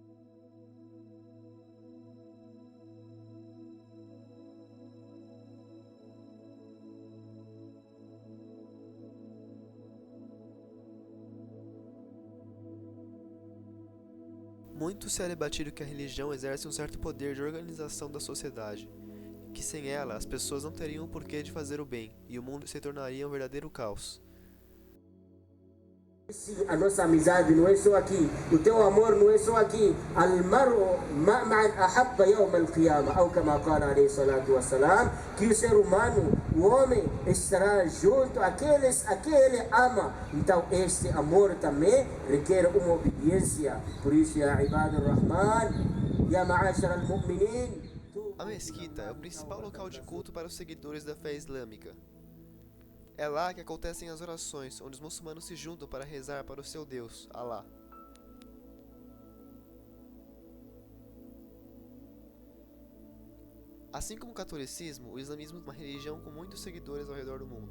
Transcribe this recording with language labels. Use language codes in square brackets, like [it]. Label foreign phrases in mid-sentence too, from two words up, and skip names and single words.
[pt] Muito se é debatido que a religião exerce um certo poder de organização da sociedade, que sem ela as pessoas não teriam o porquê de fazer o bem, e o mundo se tornaria um verdadeiro caos. A nossa amizade não é só aqui, o teu amor não é só aqui. [ar] المرء مع من أحب يوم القيامة, [pt] ou como [ar] قال عليه الصلاة والسلام, [pt] que o ser humano, o homem, estará junto àqueles a que ele ama. Então este amor também requer uma obediência. Por isso, [ar] يا عباد الرحمن، يا معشر المؤمنين. [pt] A mesquita é o principal local de culto para os seguidores da fé islâmica. É lá que acontecem as orações, onde os muçulmanos se juntam para rezar para o seu Deus, Alá. Assim como o catolicismo, o islamismo é uma religião com muitos seguidores ao redor do mundo.